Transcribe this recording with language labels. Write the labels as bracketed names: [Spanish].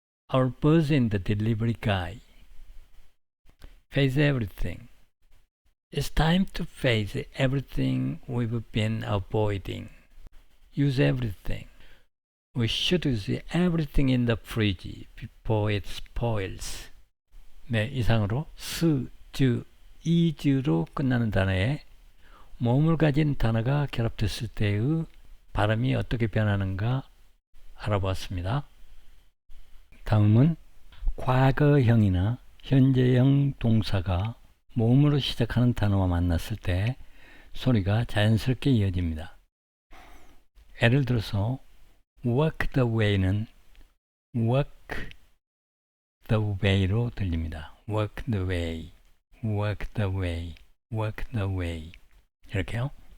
[English] I'll buzz in the delivery guy. Face everything. It's time to face everything we've been avoiding. Use everything. We should use everything in the fridge before it spoils. [Korean] 네, 이상으로 스, 즈, 이즈로 끝나는 단어에 모음을 가진 단어가 결합됐을 때의 발음이 어떻게 변하는가 알아보았습니다. 다음은 과거형이나 현재형 동사가 모음으로 시작하는 단어와 만났을 때 소리가 자연스럽게 이어집니다. 예를 들어서 work the way 는 work the way로 들립니다. [English] work the way, work the way, work the way 이렇게요.